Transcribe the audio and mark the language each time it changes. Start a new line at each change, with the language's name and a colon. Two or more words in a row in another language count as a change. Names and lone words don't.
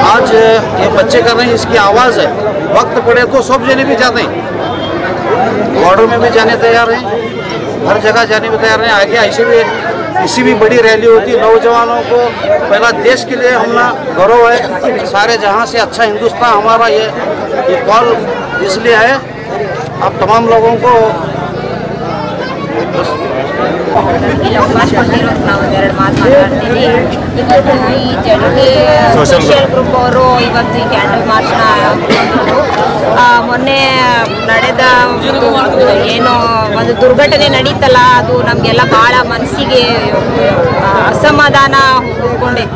Hindi: आज ये बच्चे कर रहे हैं, इसकी आवाज़ है। वक्त पड़े तो सब जने भी जाते हैं, बॉर्डर में भी जाने तैयार हैं, हर जगह जाने में तैयार हैं। आगे ऐसे भी किसी भी बड़ी रैली होती है, नौजवानों को पहला देश के लिए हमला गौरव है। सारे जहां से अच्छा हिंदुस्तान हमारा ये कॉल इसलिए है। आप तमाम लोगों को
Kannada: ಅವಕಾಶ ಕೊಟ್ಟಿರೋದು ನಾವು ಒಂದೆರಡು ಮಾತು ಮಾತಾಡ್ತೀವಿ. ಇವತ್ತು ಈ ಜನಕ್ಕೆ
English: social group
Kannada: ಅವರು ಇವತ್ತು ಈ
English: candle march
Kannada: ಮೊನ್ನೆ ನಡೆದ ಏನೋ ಒಂದು ದುರ್ಘಟನೆ ನಡೀತಲ್ಲ, ಅದು ನಮಗೆಲ್ಲ ಭಾಳ ಮನಸ್ಸಿಗೆ ಅಸಮಾಧಾನ ಹುಡ್ಕೊಂಡೈತಿ.